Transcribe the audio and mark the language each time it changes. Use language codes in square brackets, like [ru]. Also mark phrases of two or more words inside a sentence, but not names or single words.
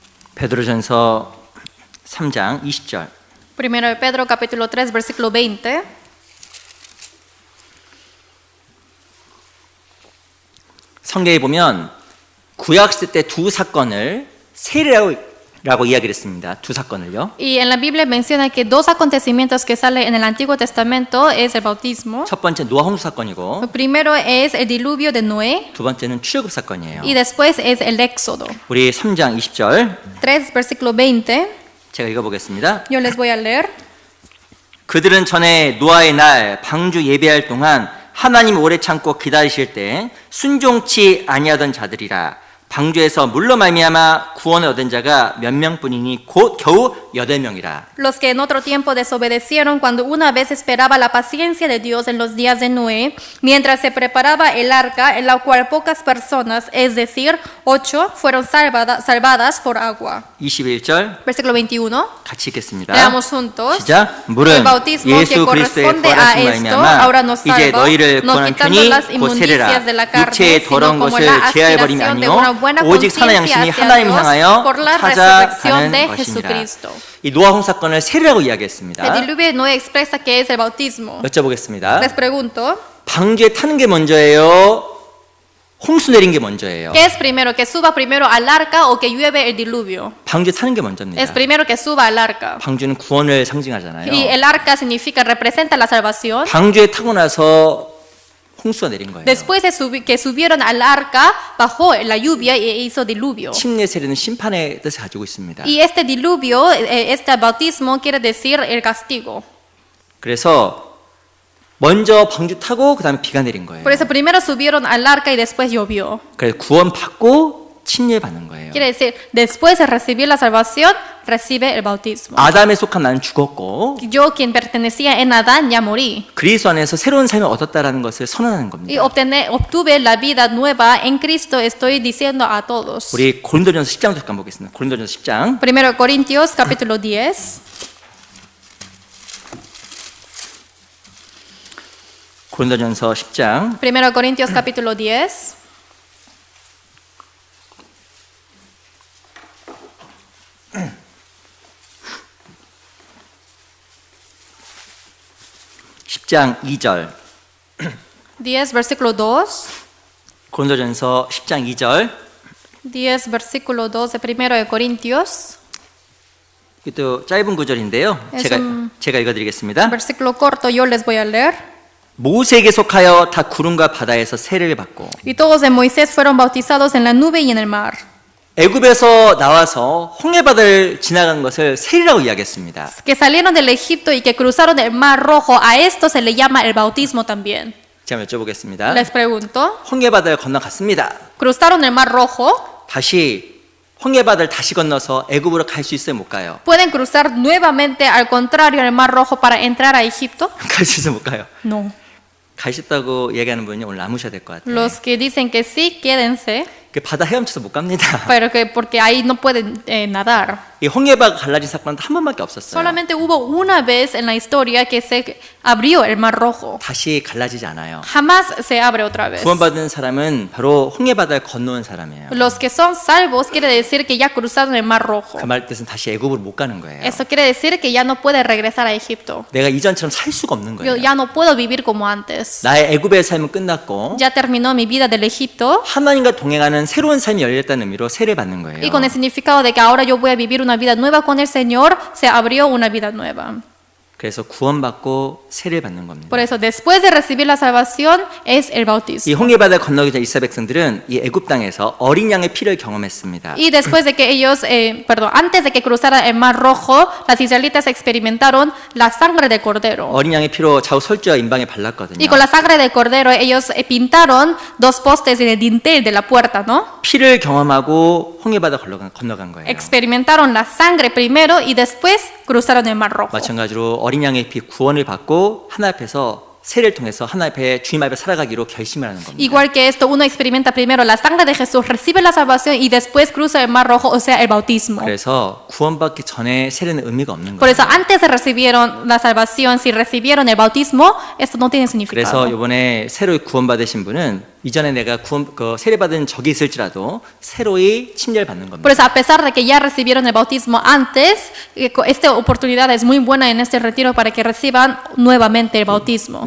[ko] 베드로전서 3장 20절. [es] Primero de Pedro capítulo 3 versículo 20. [ko] 성경에 보면 구약 시대 때 두 사건을 세례라고 이야기를 했습니다. 두 사건을요. [es] Y en la Biblia menciona que dos acontecimientos que salen en el Antiguo Testamento es el bautismo. [ko] 첫 번째 노아 홍수 사건이고 [es] El primero es el diluvio de Noé [ko] 두 번째는 출애굽 사건이에요. [es] y después es el éxodo. [ko] 우리 3장 20절 [es] 3 versículo 20. [ko] 제가 읽어보겠습니다. [es] Yo les voy a leer. [ko] 그들은 전에 노아의 날 방주 예배할 동안 하나님 오래 참고 기다리실 때 순종치 아니하던 자들이라. 방주에서 물로 말미암아 구원을 얻은 자가 몇 명뿐이니 곧 겨우 8명이라. [es] Los que en otro tiempo desobedecieron cuando una vez esperaba la paciencia de Dios en los días de Noé, mientras se preparaba el arca, en la cual pocas personas, es decir, 8, fueron salvadas por agua. [ko] 21절 [es] Versículo 21. [ko] 같이 읽겠습니다. [es] Leamos juntos. [ko] 시작. [es] El [ko] 물은 [es] bautismo que [ko] 예수 그리스도의 [es] corresponde a [ko] 구원하신 [es] esto [ko] 말미암아 [es] ahora nos [ko] 이제 [es] salva, [ko] 너희를 [es] no [ko] 구원한 [es] quitando [ko] 편이 [es] las [ko] 곧 [es] inmundicias [ko] 세례라. [es] de la carne, [ko] 육체의 [es] sino [ko] 더러운 [es] como [ko] 것을 [es] la [ko] 제하여버림이 [es] aspiración de una [ko] 아니요 [es] buena [ko] 오직 살아난 [es] conciencia [ko] 양심이 [es] hacia [ko] 하나님 [es] Dios [ko] 향하여 [es] por la resurrección [ko] 찾아가는 [es] de [ko] 것이니라. [es] Jesucristo. [ko] 이 노아 홍수 사건을 세례라고 [es] El [ko] 이야기했습니다. [es] diluvio de Noé expresa que es el bautismo. [ko] 여쭤보겠습니다. [es] Les pregunto, [ko] 방주에 타는 게 먼저예요? 홍수 내린 게 먼저예요? [es] ¿qué es primero? ¿Que suba primero al arca o que llueve el diluvio? [ko] 방주에 타는 게 먼저입니다. [es] Es primero que suba al arca. [ko] 방주는 구원을 상징하잖아요. [es] Y el arca significa, representa la salvación. [ko] 방주에 타고 나서 홍수가 내린 거예요. [es] Después de que subieron al arca, bajó la lluvia y hizo diluvio. [ko] 침례 세례는 심판의 뜻을 가지고 있습니다. [es] Y este diluvio, este bautismo quiere decir el castigo. [ko] 그래서 먼저 방주 타고 그다음에 비가 내린 거예요. [es] Por eso primero subieron al arca y después llovió. [ko] 그래서 구원 받고 침례 받는 거예요. [es] Quiere decir, después de recibir la salvación, recibe el bautismo. [ko] 아담에 속한 나는 죽었고 [es] Yo, quien pertenecía en Adán, ya morí. [ko] 그리스도 안에서 새로운 삶을 얻었다라는 것을 선언하는 [es] Y [ko] 겁니다. [es] obtuve la vida nueva en Cristo, estoy diciendo a todos. [ko] 우리 고린도전서 10장 잠깐 보겠습니다. 고린도전서 10장. [es] Primero Corintios capítulo 10. [ko] 고린도전서 10장. [es] Primero Corintios capítulo 10. [ko] 장 2절. [es] 10 versículo 2. [ko] 고린도전서 10장 2절. [es] 10 versículo 2 de Primero de Corintios. [ko] 이것도 짧은 구절인데요. [es] Es [ko] 제가 읽어드리겠습니다. [es] Versículo corto, yo les voy a leer. [ko] 모세에게 속하여 다 구름과 바다에서 세례를 받고 [es] Y todos de Moisés fueron bautizados en la nube y en el mar. [ko] 애굽에서 나와서 홍해바다를 지나간 것을 세례라고 이야기했습니다. [es] Que salieron del Egipto y que cruzaron el mar rojo, a esto se le llama el bautismo también. [ko] 제가 여쭤보겠습니다. [es] Les pregunto, [ko] 홍해바다를 건너갔습니다. [es] cruzaron el mar rojo, [ko] 다시 홍해바다를 다시 건너서 애굽으로 갈 수 있어요? 못 가요? [es] ¿pueden cruzar nuevamente al contrario el mar rojo para entrar a Egipto? [ko] 갈 수 있어요? 못 가요? [es] No. [ko] 갈 수 있다고 얘기하는 분이 오늘 남으셔야 될 것 같아요. [es] Los que dicen que sí, quédense, [ko] 그 바다 헤엄쳐서 못 갑니다. [es] pero que porque ahí no pueden nadar. [ko] 이 홍해바가 갈라진 사건은 한 번밖에 없었어요. [es] Solamente hubo una vez en la historia que se abrió el mar rojo. [ko] 다시 갈라지지 않아요. [es] Jamás se abre otra vez. [ko] 구원받은 사람은 바로 홍해바다를 건너온 사람이에요. [es] Los que son salvos quiere decir que ya cruzaron el mar rojo. [ko] 그 말 뜻은 다시 애굽으로 못 가는 거예요. [es] Eso quiere decir que ya no puede regresar a Egipto. [ko] 내가 이전처럼 살 수가 없는 [es] Yo [ko] 거예요. [es] ya no puedo vivir como antes. [ko] 나의 애굽의 삶은 끝났고 [es] Ya terminó mi vida del Egipto. [ko] 하나님과 동행하는 새로운 삶이 열렸다는 의미로 세례 받는 거예요. [es] Y con el significado de que ahora yo voy a vivir una vida nueva con el Señor, se abrió una vida nueva. [ko] 그래서 구원받고 세례 받는 겁니다. [es] Por eso, después de recibir la salvación, es el [ko] 이 [es] bautismo. [ko] 홍해바다를 건너기 전 이스라엘 백성들은 이 애굽 땅에서 어린 양의 피를 경험했습니다. [es] Y después de que ellos, antes de que cruzara el mar rojo, las israelitas experimentaron la sangre del cordero. [ko] 어린 양의 피로 좌우 설주와 인방에 발랐거든요. [es] Y con la sangre del cordero ellos pintaron dos postes en el dintel de la puerta, ¿no? [ko] 피를 경험하고 홍해바다 건너간 거예요. [es] Experimentaron la sangre primero y después cruzaron el mar rojo. [ko] 마찬가지로 어린 양의 피 구원을 받고 하나님 앞에서 세례를 통해서 하나님 앞에 주님 앞에 살아가기로 결심을 하는 겁니다. [es] Igual que esto, uno experimenta primero la sangre de Jesús, recibe la salvación y después cruza el mar rojo, o sea, el bautismo. [ko] 그래서 구원받기 전에 세례는 의미가 없는 [es] Por [ko] 거예요. [es] eso, antes de recibieron la salvación, si recibieron el bautismo, esto no tiene [ko] 그래서 [es] significado. [ko] 이번에 새로 구원받으신 분은 이전에 내가 세례받은 적이 있을지라도 새로이 침례를 받는 겁니다. [es] Por eso, a pesar de que ya recibieron el bautismo antes, esta oportunidad es muy buena en este retiro para que reciban nuevamente el bautismo.